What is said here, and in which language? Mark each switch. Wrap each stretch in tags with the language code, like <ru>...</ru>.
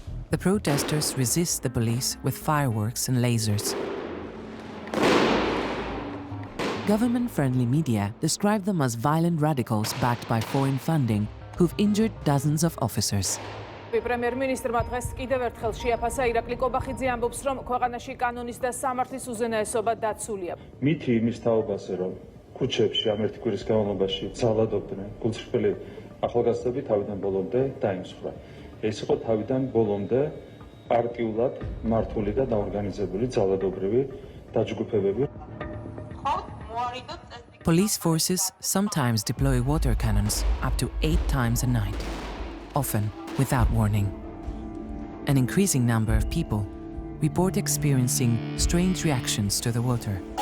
<en>The protesters resist the police with fireworks and lasers. Government-friendly media describe them as violent radicals backed by foreign funding who've injured dozens of officers.</en> <ka>პრემიერ-მინისტრმა დღეს კიდევ ერთხელ შეაფასა ირაკლი კობახიძე ამბობს, რომ ქვეყანაში კანონის და სამართლის უზენაესობა დაცულია. მითი იმის თაობაზე, რომ ქუჩებში ამ ერთი კვირის განმავლობაში ძალადობდნენ გულწრფელი ახალგაზრდები თავიდან ბოლომდე დაიმსხვრა. ეს იყო თავიდან ბოლომდე პარტიულად მართული და დაორგანიზებული ძალადობრივი დაჯგუფებები.</ka> <en>Police forces sometimes deploy water cannons up to 8 times a night, often without warning. An increasing number of people report experiencing strange reactions to the water.</en>